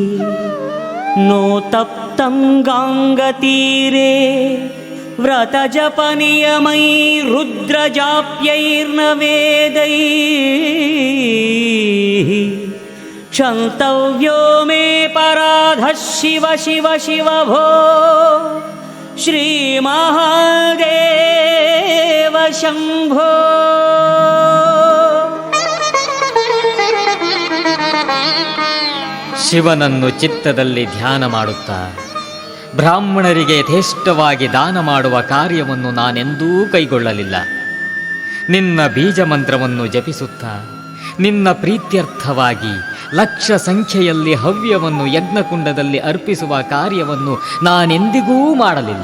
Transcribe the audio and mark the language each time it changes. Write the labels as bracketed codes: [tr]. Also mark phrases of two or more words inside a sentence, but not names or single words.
[sa] नोतप्तं गाङ्गतीरे व्रतजपनियमैरुद्रजाप्यैर्न वेदैः क्षन्तव्यो मे पराधः शिव शिव शिव भो श्रीमहादेव शम्भो. [kn] ಶಿವನನ್ನು ಚಿತ್ತದಲ್ಲಿ ಧ್ಯಾನ ಮಾಡುತ್ತಾ ಬ್ರಾಹ್ಮಣರಿಗೆ ಯಥೇಷ್ಟವಾಗಿ ದಾನ ಮಾಡುವ ಕಾರ್ಯವನ್ನು ನಾನೆಂದೂ ಕೈಗೊಳ್ಳಲಿಲ್ಲ. ನಿನ್ನ ಬೀಜ ಮಂತ್ರವನ್ನು ಜಪಿಸುತ್ತಾ ನಿನ್ನ ಪ್ರೀತ್ಯರ್ಥವಾಗಿ ಲಕ್ಷ ಸಂಖ್ಯೆಯಲ್ಲಿ ಹವ್ಯವನ್ನು ಯಜ್ಞಕುಂಡದಲ್ಲಿ ಅರ್ಪಿಸುವ ಕಾರ್ಯವನ್ನು ನಾನೆಂದಿಗೂ ಮಾಡಲಿಲ್ಲ.